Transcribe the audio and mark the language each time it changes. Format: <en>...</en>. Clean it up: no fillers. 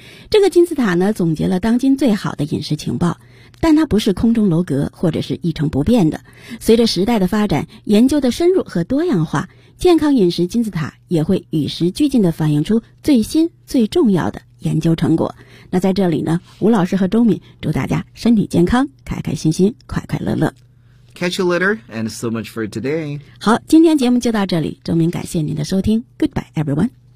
<zh>这个金字塔呢，总结了当今最好的饮食情报，但它不是空中楼阁或者是一成不变的。随着时代的发展，研究的深入和多样化，健康饮食金字塔也会与时俱进地反映出最新最重要的研究成果。那在这里呢，吴老师和周敏祝大家身体健康，开开心心，快快乐乐。</zh> <en>Catch you later and so much for today.</en> <zh>好，今天节目就到这里，周敏感谢您的收听。</zh> <en>Goodbye everyone.</en>